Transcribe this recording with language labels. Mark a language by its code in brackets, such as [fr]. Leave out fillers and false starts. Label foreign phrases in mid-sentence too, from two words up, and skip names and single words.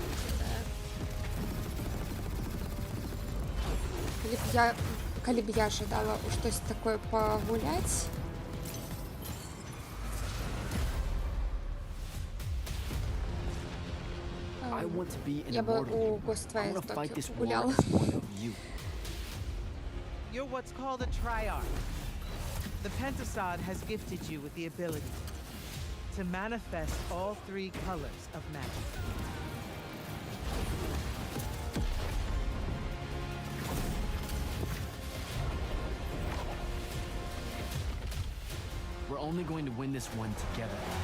[be] Калі б я жадала у штось такое пагуляць. [ru] Я бы у Гоствая Токио погуляла. [en] You're what's called a triarch. The Pentasod has gifted you with the ability to manifest all three colors of magic. We're only going to win this one together.